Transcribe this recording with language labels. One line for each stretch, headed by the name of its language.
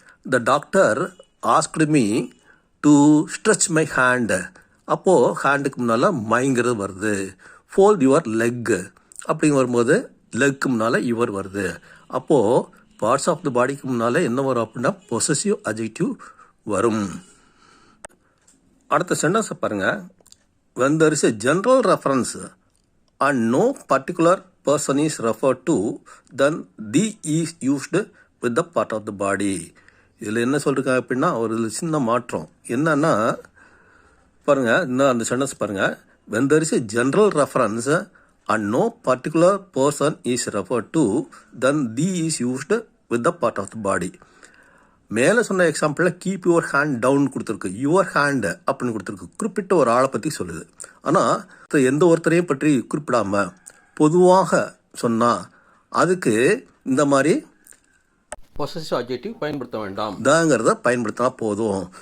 English: the doctor asked me to stretch my hand,
Tamil: அப்போது ஹேண்டுக்கு முன்னால் மைங்கிறது வருது.
English: fold your leg
Tamil: அப்படிங்க வரும்போது லெக்கு முன்னால் யுவர் வருது. அப்போது பார்ட்ஸ் ஆஃப் த பாடிக்கு முன்னால் என்ன வரும் அப்படின்னா பொசசிவ் அட்ஜெக்டிவ் வரும். அடுத்த சென்டென்ஸை பாருங்கள்.
English: when there is a general reference and no particular person is referred to, then the is used with the part of the body.
Tamil: இதில் என்ன சொல்லிருக்காங்க அப்படின்னா ஒரு சின்ன மாற்றம் என்னன்னா பாருங்கள். இன்னும் அந்த சென்டென்ஸ் பாருங்கள்.
English: when there is a general reference and no particular person is referred to, then the is used with the part of the body.
Tamil: மேலே சொன்ன எக்ஸாம்பிளில்
English: keep your hand down
Tamil: கொடுத்துருக்கு, யுவர் ஹேண்டு அப்படின்னு கொடுத்துருக்கு. குறிப்பிட்ட ஒரு ஆளை பற்றி சொல்லுது. ஆனால் எந்த ஒருத்தரையும் பற்றி குறிப்பிடாமல் பொதுவாக சொன்னால் அதுக்கு இந்த மாதிரி பொசசிவ் அட்ஜெக்டிவ் பயன்படுத்த வேண்டாம், தாங்கிறத பயன்படுத்தினா போதும்.